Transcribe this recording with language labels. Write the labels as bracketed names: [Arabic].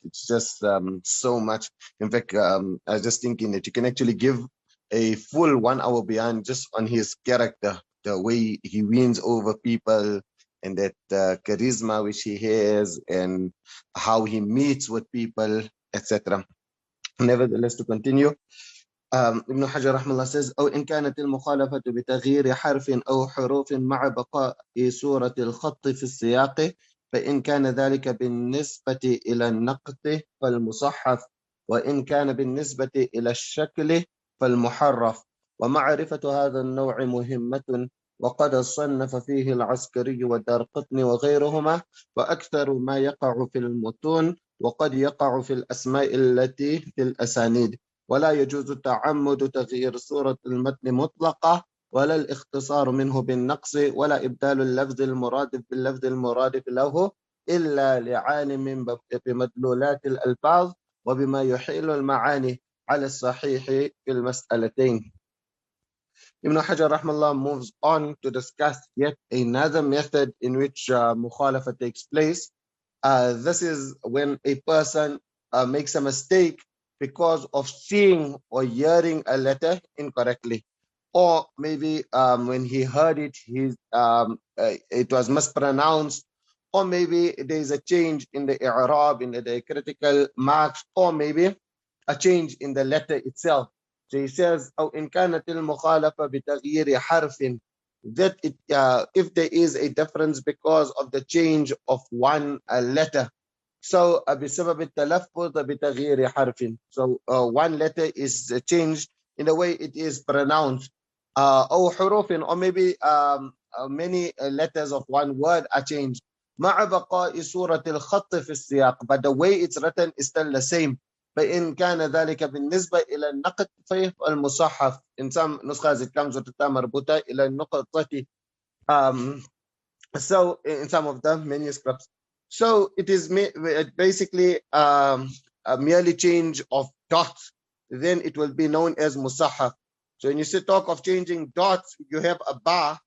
[English] It's just so much. In fact, I was just thinking that you can actually give a full 1 hour beyond just on his character, the way he wins over people, and that charisma which he has, and how he meets with people, etc. Nevertheless, to continue, [Arabic] ابن حجر رحمه الله [English] says [Arabic] أو إن كانت المخالفة بتغيير حرف أو حروف مع بقاء صورة الخط في السياق، فإن كان ذلك بالنسبة إلى النقط فالمصحف، وإن كان بالنسبة إلى الشكل فالمحرف. ومعرفة هذا النوع مهمة، وقد صنف فيه العسكري والدارقطني وغيرهما، وأكثر ما يقع في المتون وقد يقع في الأسماء التي في الأسانيد. ولا يجوز تعمد تغيير صورة المتن مطلقة، ولا الاختصار منه بالنقص، ولا إبدال اللفظ المرادف باللفظ المرادف له إلا لعالم بمدلولات الألفاظ وبما يحيل المعاني على الصحيح في المسألتين. [English] Ibn Hajar rahmallah moves on to discuss yet another method in which mukhalafa takes place. This is when a person makes a mistake because of seeing or hearing a letter incorrectly, or maybe when he heard it, it was mispronounced, or maybe there is a change in the i'rab, in the critical marks, or maybe a change in the letter itself. So he says, [Arabic] أو إن كانت المخالفة بتغيير حرف, [English] that if there is a difference because of the change of one letter. So [Arabic] بسبب التلفظ بتغيير حرف. [English] So one letter is changed in the way it is pronounced. [Arabic] أو حروف, [English] or maybe many letters of one word are changed. [Arabic] مع بقاء صورة الخط في السياق, [English] but the way it's written is still the same. [Arabic] فإن كان ذلك بالنسبة إلى النقط في المصحف. [English] In some نسخة it comes with the [Arabic] مربوطة إلى النقطة. [English] So in some of the manuscripts. So it is basically a merely change of dots. Then it will be known as Muṣahhaf. So when you talk of changing dots, you have a bar.